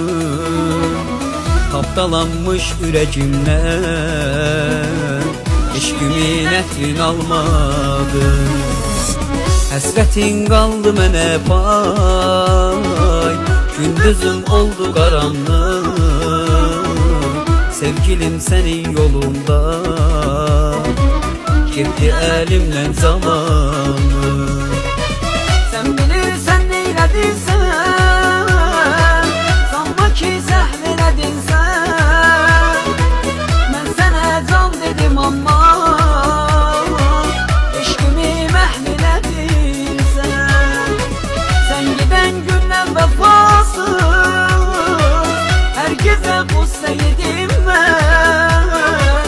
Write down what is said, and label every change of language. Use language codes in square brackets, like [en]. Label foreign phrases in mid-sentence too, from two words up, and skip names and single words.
[tr] Tapdalanmış yüreğimle eşkimin etrin almadı. [az] Həsrətin qaldı mənə pay, gündüzüm oldu qaranlıq. Sevgilim sənin yolunda gitti elimle zamanı. Sen bilirsen neyledin sen, sanma ki zəhl elədin sen. [tr] Ben sana can dedim ama [az] eşkimi məhl elədin sen. Sen giden gündən vəfasız, hər gecə qüssə yedim mən.